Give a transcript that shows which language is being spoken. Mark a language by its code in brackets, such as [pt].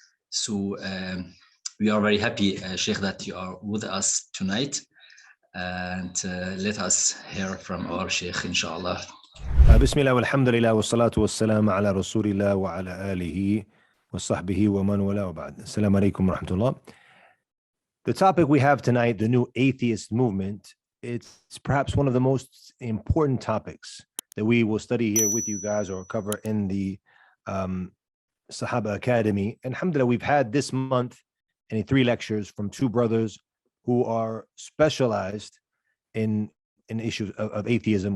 [en] So we are very happy, Sheikh, that you are with us tonight, and let us hear from our Sheikh, inshallah. [ar] بسم الله والحمد لله والصلاة والسلام على رسول الله وعلى آله وصحبه ومن والاه وبعد. السلام عليكم ورحمة الله. [en] The topic we have tonight, the new atheist movement, it's perhaps one of the most important topics that we will study here with you guys or cover in the Sahaba Academy. And alhamdulillah, we've had this month 3 lectures from 2 brothers who are specialized in issues of atheism.